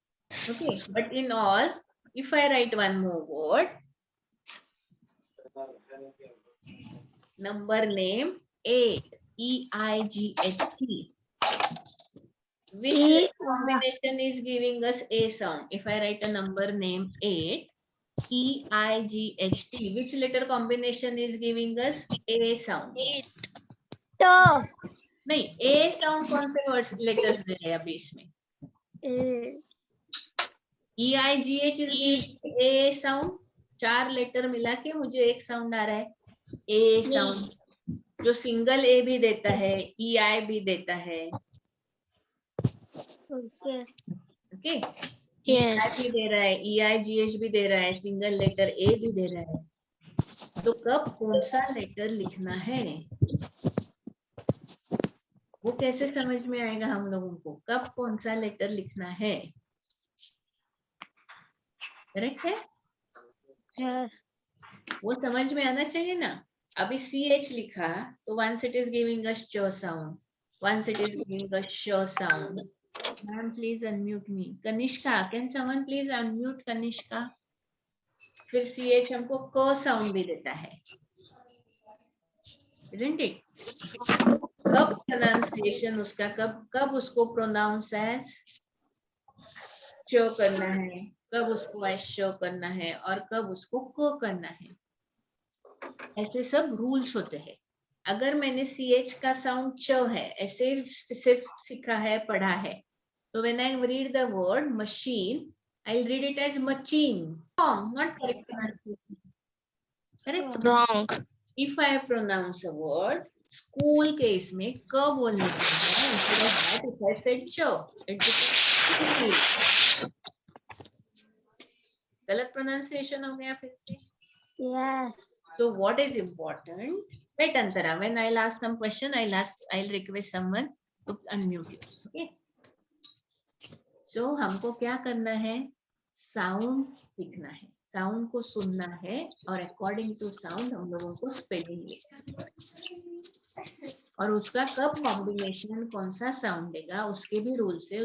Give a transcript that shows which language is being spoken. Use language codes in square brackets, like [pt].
[en] Okay, but in all, if I write one more word, number name 8, EIGHT. Which letter combination is giving us a sound? If I write a number name 8, EIGHT, which letter combination is giving us a sound? [hi] नहीं, a sound कौन से words letters दे रहे हैं अभी इसमें? [en] EIGH is giving a sound. [hi] 4 letter मिला के मुझे एक साउंड आ रहा है a sound, जो सिंगल a भी देता है, EI भी देता है. ओके, EI भी दे रहा है, EIGH भी दे रहा है, सिंगल लेटर a भी दे रहा है. तो कब कौन सा लेटर लिखना है वो कैसे समझ में आएगा हम लोगों को? कब कौन सा लेटर लिखना है? करेक्ट है? [en] Yes. [hi] वो समझ में आना चाहिए ना. अभी CH लिखा तो [en] once it is giving us ch sound, once it is giving us sh sound. Ma'am, please unmute me. Kanishka, can someone please unmute Kanishka? [hi] फिर CH हमको क sound भी देता है, [en] isn't it? [hi] कब pronunciation उसका कब उसको pronounce as च करना है, कब उसको as sh करना है और कब उसको क करना है. ऐसे सब रूल्स होते हैं। अगर मैंने CH का साउंड च है ऐसे सिर्फ सीखा है, पढ़ा है, तो [en] when I read the word machine, I'll read it as machine. Wrong, not correct pronunciation. Correct? Wrong. If I pronounce a word, school [hi] के इसमें क बोलने के बजाय [en] instead of that, if I said ch, it becomes school. [hi] गलत pronunciation हो गया फिर से. [en] Yes. So what is important? Wait, Antara. When I'll ask some question, I'll request someone to unmute you. Okay. [hi] So हमको क्या करना है? Sound सीखना है. Sound को सुनना है और [en] according to sound [hi] हम लोगों को spelling लिखना है. और उसका कब combination कौन सा sound देगा, उसके भी rules है.